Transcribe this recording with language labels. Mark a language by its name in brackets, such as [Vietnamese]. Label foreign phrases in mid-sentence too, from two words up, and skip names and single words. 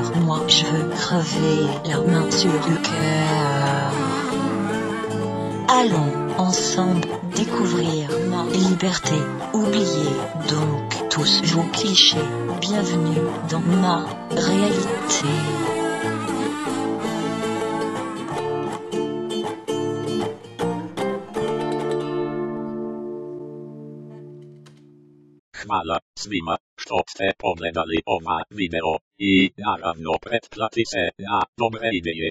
[French] Moi je veux crever la main sur le cœur. Allons ensemble découvrir ma liberté. Oubliez donc tous vos clichés. Bienvenue dans ma réalité. [Croatian] Hvala svima što ste pogledali ova video i naravno pretplati se na dobre ideje.